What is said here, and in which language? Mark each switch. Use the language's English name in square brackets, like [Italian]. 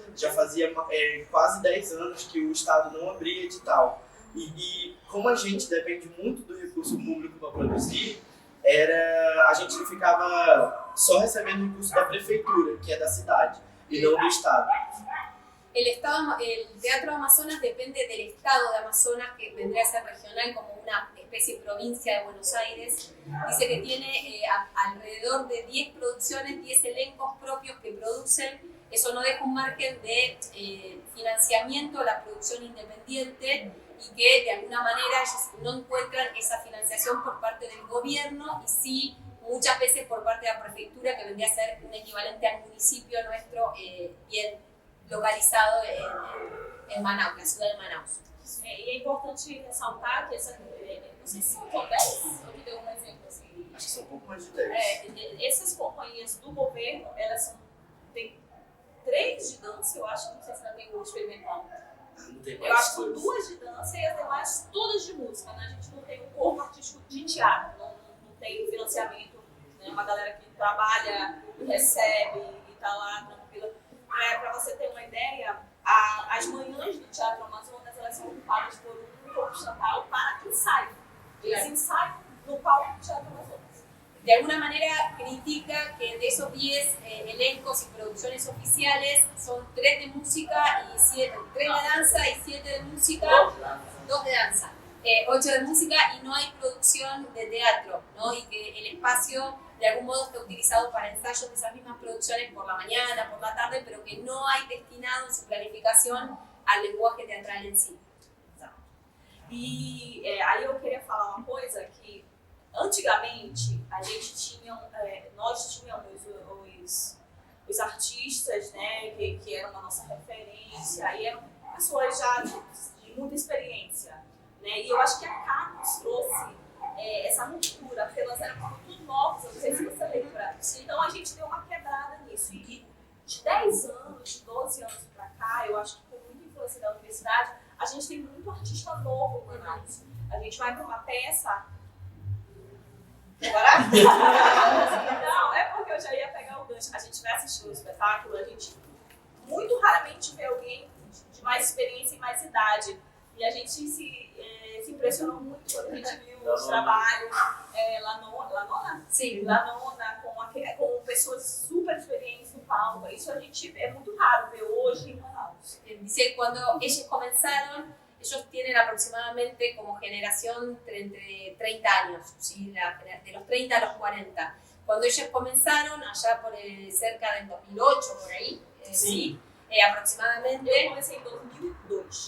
[Portuguese] Já fazia quase 10 anos que o Estado não abria edital. E como a gente depende muito do recurso público para produzir, a gente ficava só recebendo recurso da prefeitura, que é da cidade, e não do Estado. [Spanish] El Teatro Amazonas depende del Estado de Amazonas, que vendría a ser regional como una especie de provincia de Buenos Aires. Dice que tiene alrededor de 10 producciones, 10 elencos propios que producen. Eso no deja un margen de financiamiento a la producción independiente, y que de alguna manera ellos no encuentran esa financiación por parte del gobierno y sí muchas veces por parte de la prefectura, que vendría a ser un equivalente al municipio nuestro bien localizado en Manaus, la ciudad de Manaus. [Portuguese] E é importante ressaltar que essa, não sei se são 10, ou que deu um exemplo assim. Acho que são um pouco mais de 10. Essas companhias do governo, elas têm 3 de dança, eu acho, não sei se ainda tem um experimental. Não tem Eu acho que mais são 2 de dança e as demais todas de música, né? A gente não tem um corpo artístico de teatro, não tem financiamento, né? Uma galera que trabalha, recebe e tá lá tranquila. Para você ter uma ideia, as manhãs do Teatro Amazonas, elas são ocupadas por um corpo estatal para ensaio. Eles ensaiam no palco do Teatro Amazonas. [Spanish] De alguna manera critica que de esos 10 elencos y producciones oficiales son 3 de música y 7, 3 de danza y 7 de música, 2 de danza, 8 de música y no hay producción de teatro, ¿no? Y que el espacio de algún modo está utilizado para ensayos de esas mismas producciones por la mañana, por la tarde, pero que no hay destinado en su planificación al lenguaje teatral en sí. [Portuguese] E aí eu queria falar uma coisa que antigamente a gente tinha, nós tínhamos os artistas, né, que eram a nossa referência, e eram pessoas já de muita experiência, né, e eu acho que a Campus trouxe essa ruptura, porque elas eram tudo novas, eu não sei se você lembra. Então a gente deu uma quebrada nisso, e de 10 anos, de 12 anos pra cá, eu acho que com muita influência da universidade, a gente tem muito artista novo em Manaus. A gente vai para uma peça. Agora? Não, é porque eu já ia pegar o gancho. A gente vai assistir o espetáculo, a gente muito raramente vê alguém de mais experiência e mais idade. E a gente se impressionou muito quando a gente viu os trabalhos Lanona? Sim. Lanona, com pessoas super experientes no palco. Isso a gente é muito raro ver hoje em Manaus. [Spanish] Dice que cuando ellos comenzaron, ellos tienen aproximadamente como generación entre 30 años, ¿sí? De los 30 a los 40. Cuando ellos comenzaron, allá por cerca del 2008, por ahí, sí, aproximadamente. Yo comencé en 2002.